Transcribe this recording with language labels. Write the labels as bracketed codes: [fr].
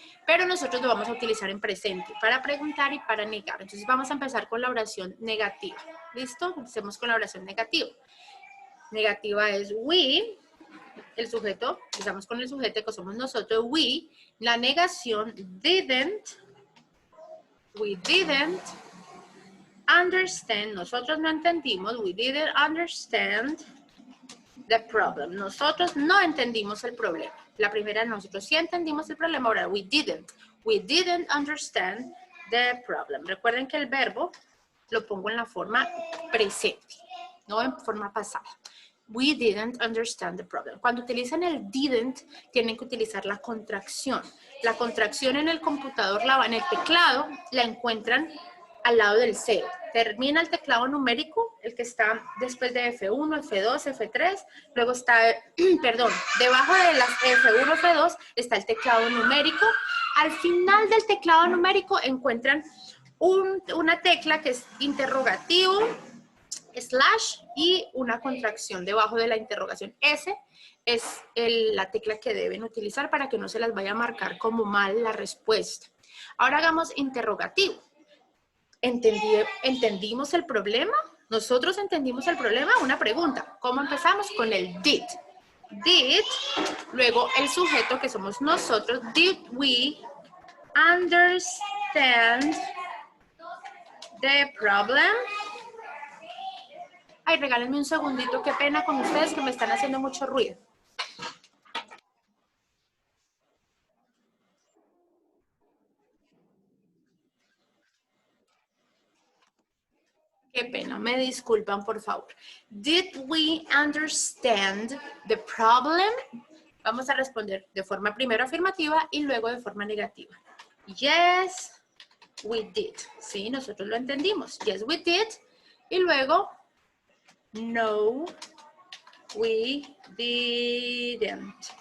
[es] Pero nosotros lo vamos a utilizar en presente para preguntar y para negar. Entonces vamos a empezar con la oración negativa. ¿Listo? Empecemos con la oración negativa. Negativa es we, el sujeto, empezamos con el sujeto que somos nosotros, we. La negación [en] didn't, we didn't understand, [es] nosotros no entendimos, [en] we didn't understand the problem. [es] Nosotros no entendimos el problema. La primera, nosotros sí entendimos el problema, ahora [en] we didn't understand the problem. [es] Recuerden que el verbo lo pongo en la forma presente, no en forma pasada. [en] We didn't understand the problem. [es] Cuando utilizan el didn't, tienen que utilizar la contracción. La contracción en el computador, en el teclado, la encuentran al lado del cero. Termina el teclado numérico, el que está después de F1, F2, F3. Luego está, perdón, debajo de las F1, F2 está el teclado numérico. Al final del teclado numérico encuentran una tecla que es interrogativo, slash y una contracción debajo de la interrogación. Ese es la tecla que deben utilizar para que no se las vaya a marcar como mal la respuesta. Ahora hagamos interrogativo. ¿Entendimos el problema? ¿Nosotros entendimos el problema? Una pregunta. ¿Cómo empezamos? Con el did. Did, luego el sujeto que somos nosotros. [en] Did we understand the problem? [es] Ay, regálenme un segundito, qué pena con ustedes que me están haciendo mucho ruido. Qué pena, me disculpan, por favor. [en] Did we understand the problem? [es] Vamos a responder de forma primero afirmativa y luego de forma negativa. [en] Yes, we did. [es] Sí, nosotros lo entendimos. [en] Yes, we did. [es] Y luego, no, [en] we didn't.